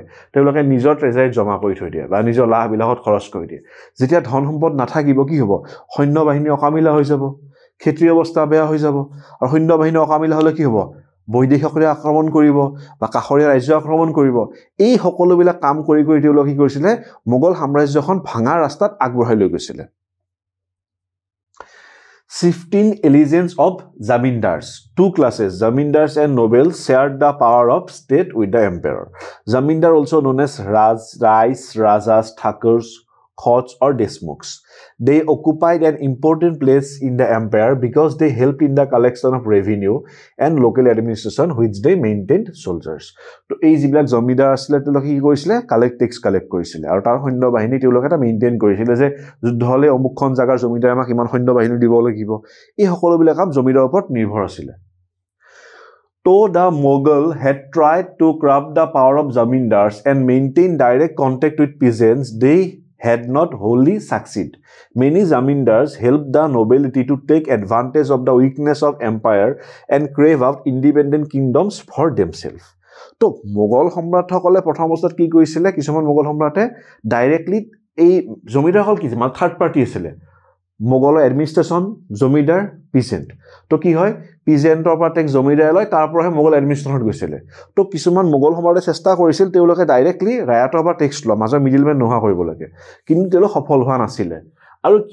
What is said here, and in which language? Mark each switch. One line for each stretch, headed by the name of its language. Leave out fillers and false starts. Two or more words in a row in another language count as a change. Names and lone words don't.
Assamese: তেওঁলোকে নিজৰ ট্ৰেজাৰীত জমা কৰি থৈ দিয়ে বা নিজৰ লাহবিলাকত খৰচ কৰি দিয়ে যেতিয়া ধন সম্পদ নাথাকিব কি হ'ব সৈন্য বাহিনী অকামিলা হৈ যাব ক্ষেত্ৰীয় অৱস্থা বেয়া হৈ যাব আৰু সৈন্য বাহিনী অকামিলা হ'লে কি হ'ব বৈদেশিকৰে আক্ৰমণ কৰিব বা কাষৰীয়া ৰাজ্য আক্ৰমণ কৰিব এই সকলোবিলাক কাম কৰি কৰি তেওঁলোকে কি কৰিছিল মোগল সাম্ৰাজ্যখন ভাঙা ৰাস্তাত আগবঢ়াই লৈ গৈছিল
English: Shifting allegiance of zamindars. Two classes, zamindars and nobles, shared the power of state with the emperor. Zamindar, also known as Rais, Rajas, Thakurs, Khots or Deshmukhs. They occupied an important place in the empire because they helped in the collection of revenue and local administration which they maintained soldiers. So,
Assamese: এই যিবিলাক জমিদাৰ আছিল তেওঁলোকে কি কৰিছিল
English: tax collect
Assamese: কৰিছিল আৰু তাৰ সৈন্য বাহিনী তেওঁলোকে এটা মেইনটেইন কৰিছিল যে যুদ্ধ হ'লে অমুকখন জাগাৰ জমিদাৰে আমাক ইমান সৈন্য বাহিনী দিব লাগিব এই সকলোবিলাক কাম জমিদাৰৰ ওপৰত নিৰ্ভৰ আছিল
English: Though the Mughal had tried to curb the power of zamindars and maintain direct contact with peasants, they had not wholly succeeded. Many zamindars helped the nobility to take advantage of the weakness of empire and crave out independent kingdoms for themselves.
Assamese: তো মোগল সম্ৰাটসকলে প্ৰথম অৱস্থাত কি কৰিছিল কিছুমান মোগল সম্ৰাটে ডাইৰেক্টলি এই জমিদাৰসকল কি মানে
English: third party
Assamese: আছিল মোগলৰ এডমিনিষ্ট্ৰেশ্যন জমিদাৰ পিজেণ্ট তো কি হয় পিজেণ্টৰ পৰা টেক্স জমিদাৰে লয় তাৰ পৰাহে মোগল এডমিনিষ্ট্ৰেশ্যনত গৈছিলে তো কিছুমান মোগল সম্ৰাটে চেষ্টা কৰিছিল তেওঁলোকে ডাইৰেক্টলি ৰায়তৰ পৰা টেক্স লোৱা মাজৰ মিডিলমেন নোহোৱা কৰিব লাগে কিন্তু তেওঁলোক সফল হোৱা নাছিলে আৰু কি